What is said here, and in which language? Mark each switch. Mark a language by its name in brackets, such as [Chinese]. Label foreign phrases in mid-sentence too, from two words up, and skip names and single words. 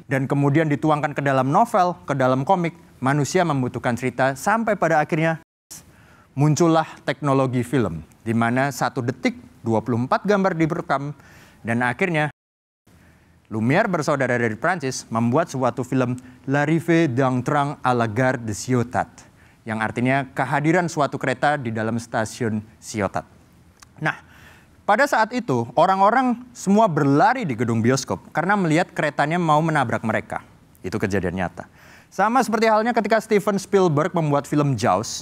[Indonesian] Dan kemudian dituangkan ke dalam novel, ke dalam komik. Manusia membutuhkan cerita sampai pada akhirnya muncullah teknologi film. Di mana 1 detik 24 gambar direkam. Dan akhirnya Lumière bersaudara dari Prancis membuat suatu film L'arrivée d'un train à la gare de Ciotat. Yang artinya kehadiran suatu kereta di dalam stasiun Ciotat. Nah, pada saat itu orang-orang semua berlari di gedung bioskop karena melihat keretanya mau menabrak mereka. Itu kejadian nyata. Sama seperti halnya ketika Steven Spielberg membuat film Jaws.